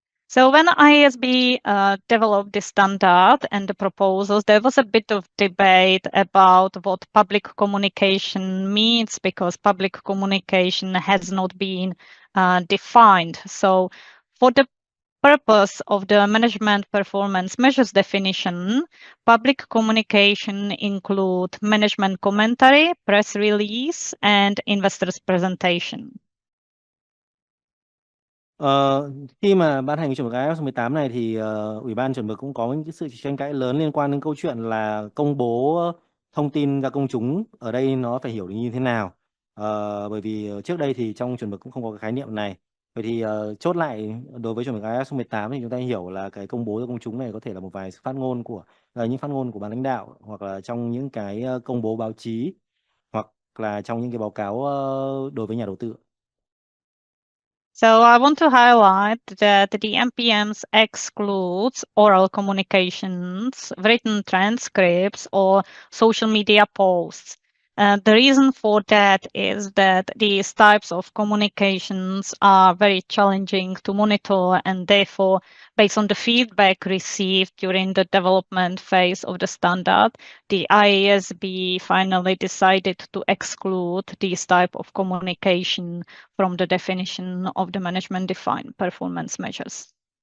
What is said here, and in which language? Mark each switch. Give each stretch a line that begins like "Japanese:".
English: So when IASB developed the standard and the proposals, there was a bit of debate about what public communication means, because public communication has not been defined. So for the purpose of the management performance measures definition, public communication include management commentary, press release, and investors presentation.
Vietnamese: Khi mà ban hành cái chuẩn mực IFRS 18 này thì Ủy ban chuẩn mực cũng có những cái sự tranh cãi lớn liên quan đến câu chuyện là công bố thông tin ra công chúng ở đây nó phải hiểu được như thế nào. Bởi vì trước đây thì trong chuẩn mực cũng không có cái khái niệm này. Vậy thì chốt lại đối với chuẩn mực IFRS 18 thì chúng ta hiểu là cái công bố ra công chúng này có thể là một vài phát ngôn của những phát ngôn của ban lãnh đạo, hoặc là trong những cái công bố báo chí, hoặc là trong những cái báo cáo đối với nhà đầu tư.
English: So I want to highlight that the MPMs excludes oral communications, written transcripts, or social media posts. The reason for that is that these types of communications are very challenging to monitor, and therefore, based on the feedback received during the development phase of the standard, the IASB finally decided to exclude these type of communication from the definition of the management defined performance measures.